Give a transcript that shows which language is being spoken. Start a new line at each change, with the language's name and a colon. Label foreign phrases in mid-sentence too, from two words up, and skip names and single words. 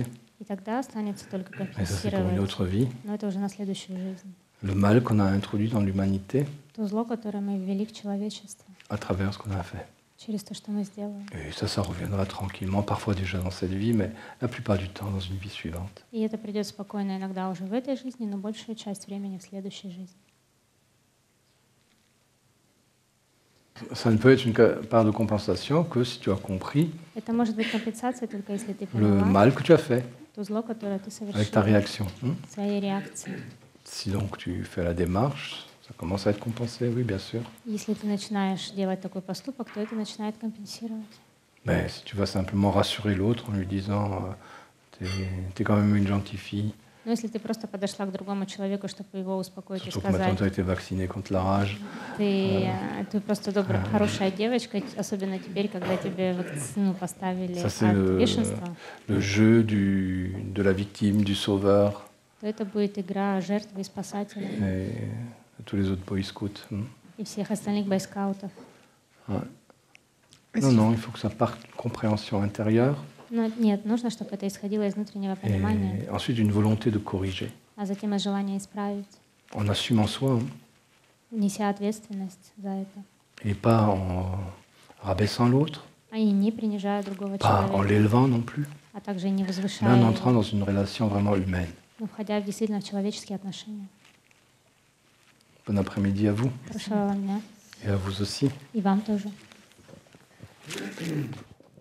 Russian: И тогда останется только
French: mais ça c'est pour une
Russian: компенсировать.
French: autre vie,
Russian: Но это уже на следующую жизнь.
French: le mal qu'on a introduit dans l'humanité
Russian: То зло, которое мы ввели в человечество
French: à travers ce qu'on a fait.
Russian: через то, что мы сделали.
French: Et ça reviendra tranquillement, parfois déjà dans cette vie, mais la plupart du temps dans une vie suivante.
Russian: И это придет спокойно иногда уже в этой жизни, но большую часть времени в следующей жизни.
French: Ça ne peut être une part de compensation que si tu as compris
Russian: Это может быть компенсацией только если ты
French: le
Russian: поняла
French: mal que tu as fait
Russian: то зло, которое ты
French: avec ta
Russian: совершила,
French: réaction.
Russian: своей реакцией.
French: Si donc tu fais la démarche, ça commence à être compensé, oui, bien sûr.
Russian: Если ты начинаешь делать такой поступок, то это начинает компенсировать.
French: Mais si tu vas simplement rassurer l'autre en lui disant t'es quand même une gentille fille,
Russian: Но если ты просто подошла к другому человеку, чтобы его успокоить и
French: surtout que maintenant
Russian: сказать,
French: tu as été vacciné contre la rage,
Russian: ты просто добрая, хорошая девочка, особенно теперь, когда тебе вакцину поставили
French: ça c'est
Russian: от бешенства,
French: le jeu de la victime, du sauveur
Russian: то это будет игра жертвы и спасателя
French: et tous les autres boy scouts.
Russian: и всех остальных бойскаутов.
French: Ouais. Non, il faut que ça parte d'une compréhension intérieure
Russian: Но нет, нужно, чтобы это исходило из внутреннего понимания,
French: et ensuite une volonté de corriger,
Russian: а затем из желания исправить,
French: en assumant soi
Russian: неся ответственность за это,
French: et pas en rabaissant l'autre,
Russian: и не принижая другого
French: pas en
Russian: человека,
French: l'élevant non plus,
Russian: а также не
French: mais
Russian: возвышая
French: en
Russian: его,
French: entrant dans une relation vraiment humaine.
Russian: но входя действительно в человеческие отношения.
French: Bon après-midi à vous
Russian: Хорошего вам дня.
French: et à vous aussi.
Russian: И вам тоже.